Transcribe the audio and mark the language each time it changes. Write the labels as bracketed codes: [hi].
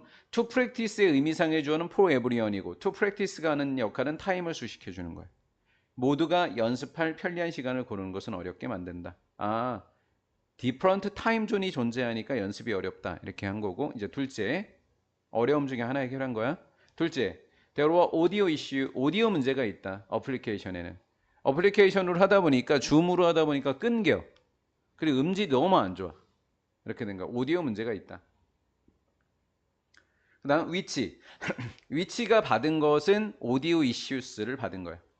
[en] to practice [ko] 의 의미상의 주어는 [en] for everyone [ko] 이고 to practice가 하는 역할은 타임을 수식해 주는 거예요. 모두가 연습할 편리한 시간을 고르는 것은 어렵게 만든다. 아, [en] different time zone [ko] 이 존재하니까 연습이 어렵다. 이렇게 한 거고 이제 둘째 어려움 중에 하나 해결한 거야. 둘째, [en] there were audio issue. [ko] 오디오 문제가 있다. 어플리케이션에는. 어플리케이션으로 하다 보니까 줌으로 하다 보니까 끊겨. 그리고 음질이 너무 안 좋아. 이렇게 된 거야. 오디오 문제가 있다. 그다음 위치. 위치가 받은 것은 오디오 이슈스를 받은 거야.